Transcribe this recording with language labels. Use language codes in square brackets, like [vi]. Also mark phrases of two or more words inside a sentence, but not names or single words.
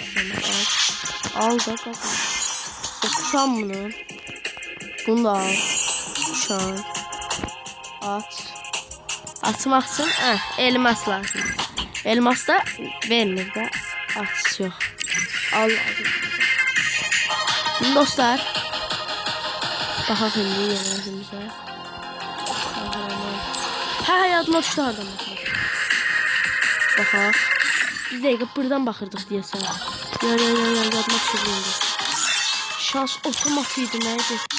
[tr] Al da bakın. Kuşan bunu. Bunu da al. Kuşan. At. Atmak için elmas lazım. [az] Elmas da vermir de. At yok. Al lazım. Dostlar. Baxaq indi yerlərimizə. Yadıma düşdü adam. Baxaq. Bir dəqiqə buradan baxırdıq deyəsən. Yadıma düşdü indi. Şans otomat idi nəydi?